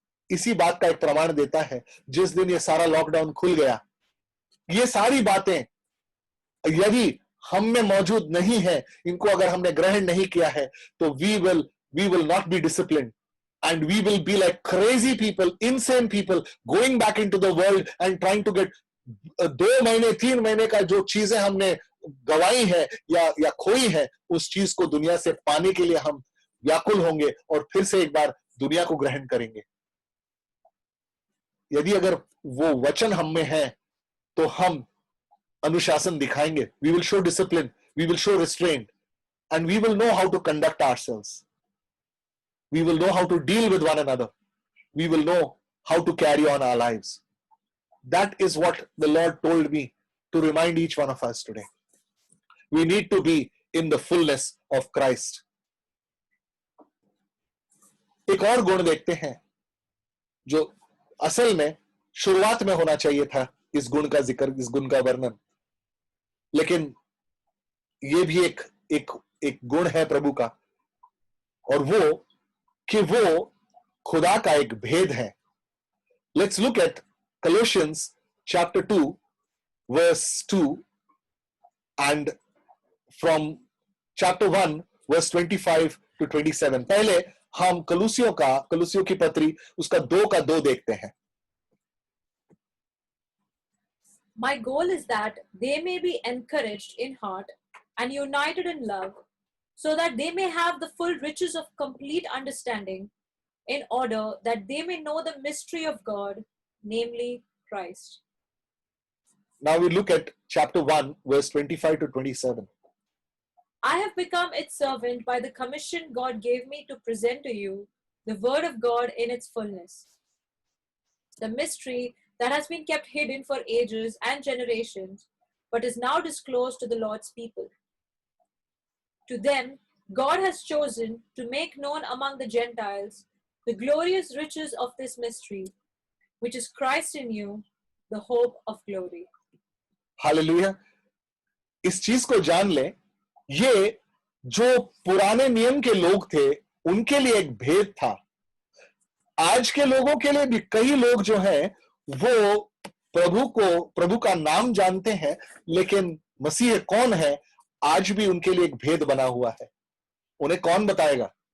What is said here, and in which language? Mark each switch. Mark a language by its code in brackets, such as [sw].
[hi] इसी बात का एक प्रमाण देता है जिस दिन ये सारा लॉकडाउन खुल गया, ये सारी बातें यदि हम में मौजूद नहीं है, इनको अगर हमने ग्रहण नहीं किया है, तो [en] we will not be disciplined and we will be like crazy people, insane people going back into the world and trying to get [hi] 2 महीने 3 महीने का जो चीजें हमने गवाई है या खोई है, उस चीज को दुनिया से पाने के लिए हम व्याकुल होंगे और फिर से एक बार दुनिया को ग्रहण करेंगे। यदि अगर वो वचन हम में है तो हम अनुशासन दिखाएंगे। [en] We will show discipline, we will show restraint, and we will know how to conduct ourselves. We will know how to deal with one another. We will know how to carry on our lives. That is what the Lord told me to remind each one of us today. We need to be in the fullness of Christ. [hi] एक और गुण देखते हैं जो असल में शुरुआत में होना चाहिए था, इस गुण का जिक्र, इस गुण का वर्णन, लेकिन ये भी एक गुण है प्रभु का, और वो कि वो खुदा का एक भेद है. [en] Let's look at Colossians chapter 2 verse 2 and from chapter 1 verse 25 to 27. [hi] पहले हम कलुसियों की पत्री उसका 2 का 2 देखते हैं. [en] My goal is that they may be encouraged in heart and united in love, so that they may have the full riches of complete understanding, in order that they may know the mystery of God, namely Christ. Now we look at chapter 1 verse 25 to 27. I have become its servant by the commission God gave me to present to you the word of God in its fullness, the mystery that has been kept hidden for ages and generations, but is now disclosed to the Lord's people. To them, God has chosen to make known among the Gentiles the glorious riches of this mystery, which is Christ in you, the hope of glory. [hi] Hallelujah. इस चीज को जान ले, ये जो पुराने नियम के लोग थे उनके लिए एक भेद था. आज के लोगों के लिए भी कई लोग जो हैं वो प्रभु का नाम जानते हैं, लेकिन मसीह कौन है आज भी उनके लिए एक भेद बना हुआ है. उन्हें कौन बताएगा?